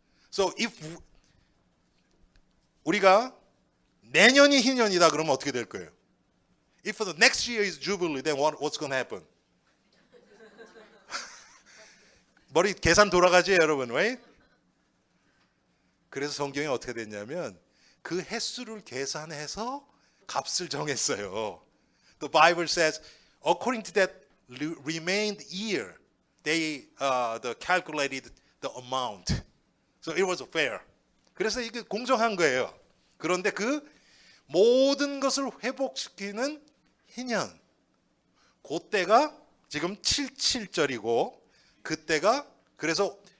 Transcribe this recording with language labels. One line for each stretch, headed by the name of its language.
English: So if
Korean: 우리가 내년이 희년이다 그러면 어떻게 될 거예요?
English: If the next year is Jubilee, then what's going to happen?
Korean: 머리 계산 돌아가지 여러분,
English: right?
Korean: 그래서 성경이 어떻게 됐냐면 그 횟수를 계산해서 값을 정했어요.
English: The Bible says, according to that remained year, they calculated the amount. So it was fair.
Korean: 그래서 이게 공정한 거예요. 그런데 그 모든 것을 회복시키는 희년, 그때가 지금 77절이고 그때가 그래서